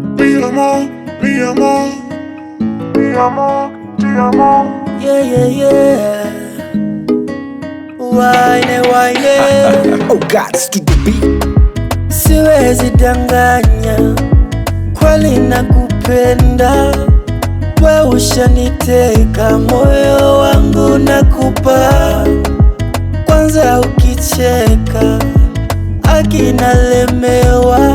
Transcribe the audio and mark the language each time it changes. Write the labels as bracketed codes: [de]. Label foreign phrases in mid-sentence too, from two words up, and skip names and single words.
[es] Mi amor, mi amor, mi amor, ti amor. [en] Yeah, yeah, yeah. Wine. Oh God, to the beat. [sw] Siwezi danganya, kweli nakupenda. We ushaniteka, moyo wangu nakupa. Kwanza ukicheka, akinalemewa.